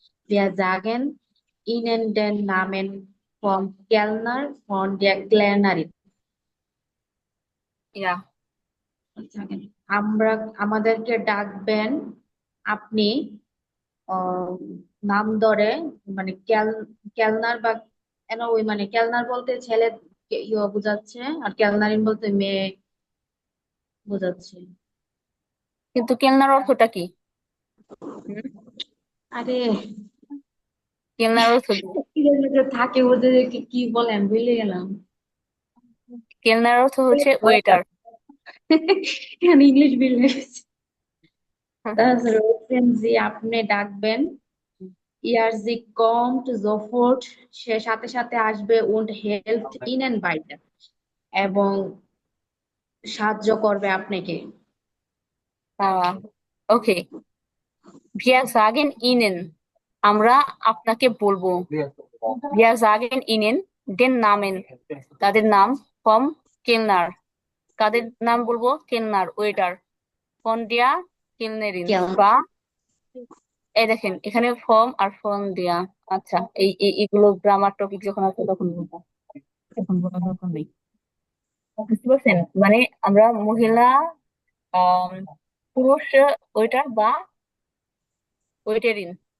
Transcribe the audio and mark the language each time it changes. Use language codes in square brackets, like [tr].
[de] wir sagen Ihnen den Namen vom Kellner von der Kellnerin. [bn] ইয়া, আমরা আমাদেরকে ডাকবেন আপনি আহ, নাম ধরে, মানে কেলনার বা ওই মানে কেলনার বলতে ছেলে বোঝাচ্ছে, আর কেলনারিন বলতে মেয়ে বোঝাচ্ছে। কিন্তু কেলনার অর্থটা কি? হুম? আরে কেলনার অর্থ কি? এর মধ্যে থাকে বলতে যে কি বলে আমি ভুলে গেলাম। কেলনার অর্থ হচ্ছে ওয়েটার। এখানে ইংলিশ ভুলে গেছি। তাছাড়া বলছেন যে আপনি ডাকবেন ইয়ার জি কমট সফট, সে সাথে সাথে আসবে, [de] und helft ihnen weiter, [bn] এবং সাহায্য করবে আপনাকে। ওকে, [de] wir sagen Ihnen, [bn] আমরা আপনাকে বলবো। [de] wir sagen Ihnen den Namen, [bn] তাদের নাম, [de] vom Kellner, [bn] কাদের নাম বলবো, কেলনার ওয়েটার, [de] von der Kellnerin [bn] কেল- বা, এই দেখেন এখানে ফর্ম আর ফর্ম দেয়া। আচ্ছা, এগুলো গ্রামার টপিক যখন আসবে তখন বলবো, এখন বলার দরকার নেই। বুঝতে পারছেন, মানে আমরা মহিলা, আহ পুরুষ ওয়েটার বা ওয়েটেরিন।